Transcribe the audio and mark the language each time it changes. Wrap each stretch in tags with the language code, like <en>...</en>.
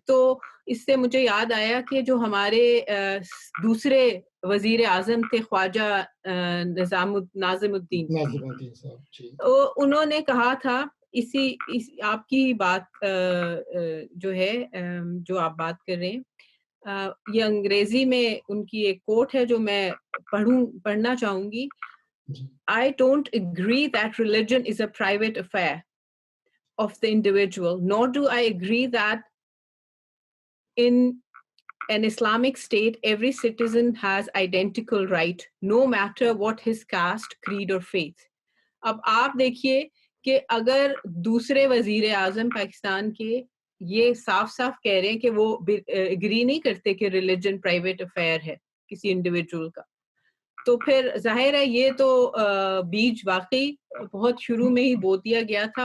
<ur>تو اس سے مجھے یاد آیا کہ جو ہمارے دوسرے وزیر اعظم تھے خواجہ ناظم الدین صاحب، انہوں نے کہا تھا آپ کی بات جو ہے جو آپ بات کر رہے ہیں، یہ انگریزی میں ان کی ایک کوٹ ہے جو میں پڑھنا چاہوں گی.</ur> <en>I don't agree that religion is a private affair of the individual, nor do I agree that in an Islamic state every citizen has identical right no matter what his caste, creed or faith.</en> <ur>اب آپ دیکھیے کہ اگر دوسرے وزیر اعظم پاکستان کے یہ صاف صاف کہہ رہے ہیں کہ وہ اگری نہیں کرتے کہ ریلیجن پرائیویٹ افیئر ہے کسی انڈیویجول کا، تو پھر ظاہر ہے یہ تو بیج واقعی بہت شروع میں ہی بو دیا گیا تھا.</ur>